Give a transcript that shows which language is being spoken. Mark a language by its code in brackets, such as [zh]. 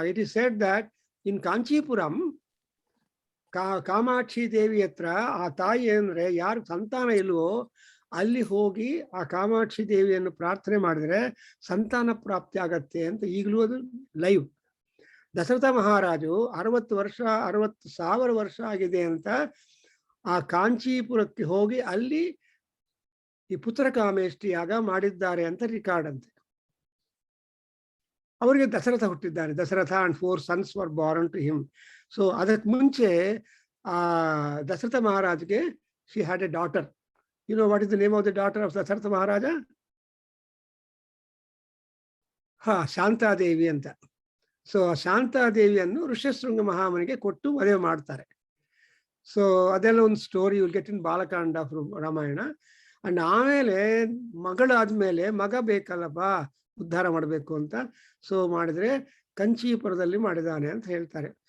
[en] it is said that in [kn] Kanchipuram, Kamakshi ದೇವಿ ಹತ್ರ ಆ ತಾಯಿ ಅಂದ್ರೆ ಯಾರು ಸಂತಾನ ಇಲ್ವೋ ಅಲ್ಲಿ ಹೋಗಿ ಆ ಕಾಮಾಕ್ಷಿ ದೇವಿಯನ್ನು ಪ್ರಾರ್ಥನೆ ಮಾಡಿದ್ರೆ ಸಂತಾನ ಪ್ರಾಪ್ತಿ ಆಗತ್ತೆ ಅಂತ ಈಗಲೂ ಅದು ಲೈವ್. ದಶರಥ ಮಹಾರಾಜು 60,000 ವರ್ಷ ಆಗಿದೆ ಅಂತ ಆ ಕಾಂಚೀಪುರಕ್ಕೆ ಹೋಗಿ ಅಲ್ಲಿ ಈ ಪುತ್ರ ಕಾಮೇಷ್ಟಿ ಯಾಗ ಮಾಡಿದ್ದಾರೆ ಅಂತ ರಿಕಾರ್ಡ್ ಅಂತೆ. ಅವರಿಗೆ Dasharatha ಹುಟ್ಟಿದ್ದಾನೆ. [en] Dasharatha and 4 sons were born to him. [kn] So ಅದಕ್ಕೆ ಮುಂಚೆ ಆ Dasharatha ಮಹಾರಾಜ್ಗೆ [en] she had a daughter. You know what is the name of the daughter of Dasharatha Maharaja? [kn] Shantadevi ಅಂತ. ಸೊ ಶಾಂತಾದೇವಿಯನ್ನು ಋಷ್ಯಶೃಂಗ ಮಹಾಮನಿಗೆ ಕೊಟ್ಟು ಮದುವೆ ಮಾಡ್ತಾರೆ. [en] so [kn] ಅದೆಲ್ಲ ಒಂದು [en] Story will get in Balakanda of Ramayana. [kn] And ಆಮೇಲೆ ಮಗಳಾದ್ಮೇಲೆ ಮಗ ಬೇಕಲ್ಲಪ್ಪ ಉದ್ಧಾರ ಮಾಡಬೇಕು ಅಂತ ಸೊ ಮಾಡಿದ್ರೆ ಕಂಚೀಪುರದಲ್ಲಿ ಮಾಡಿದಾನೆ ಅಂತ ಹೇಳ್ತಾರೆ.